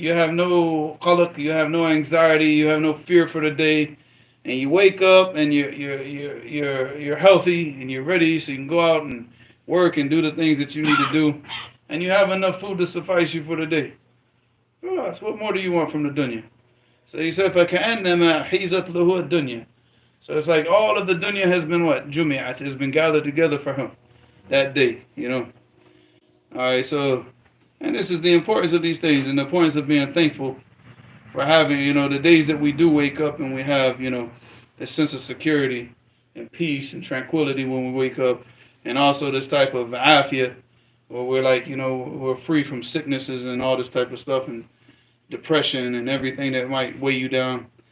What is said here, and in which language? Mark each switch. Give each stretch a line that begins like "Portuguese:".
English: You have no qalaq, you have no anxiety, you have no fear for the day, and you wake up and you're healthy and you're ready, so you can go out and work and do the things that you need to do, and you have enough food to suffice you for the day. Oh, so what more do you want from the dunya? So he said,
Arabic: فَكَأَنَّمَا حِيزَتْ لَهُ الدُّنْيَا.
English: So it's like all of the dunya has been what? Jumi'at, has been gathered together for him that day, Alright, so, and this is the importance of these things and the importance of being thankful for having, the days that we do wake up and we have, this sense of security and peace and tranquility when we wake up, and also this type of afia, where we're like, we're free from sicknesses and all this type of stuff and depression and everything that might weigh you down.